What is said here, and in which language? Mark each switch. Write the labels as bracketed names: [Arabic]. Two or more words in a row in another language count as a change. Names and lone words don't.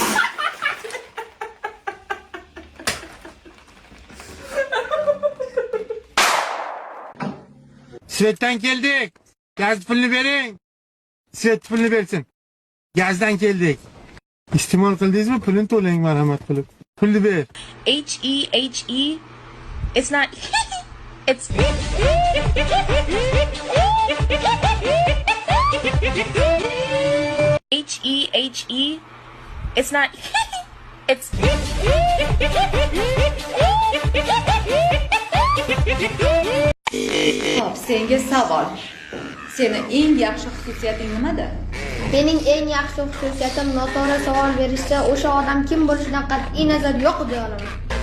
[Uzbek] Svetdan keldik. Gaz pulini bering. Svet pulini bersin. Gazdan keldik. İste'mol qildingizmi? Pulini to'lang, marhamat qilib. Pulni ber. [English] H-E-H-E. It's not... It's... H-E-H-E. It's not... It's... [Uzbek] Hop, senga savol. Seni eng yaxshi xususiyating nimada? Mening eng yaxshi xususiyatim noto'g'ri savol berishsa, o'sha odam kim bo'lishidan qat'iy nazar yo'q deya olaman.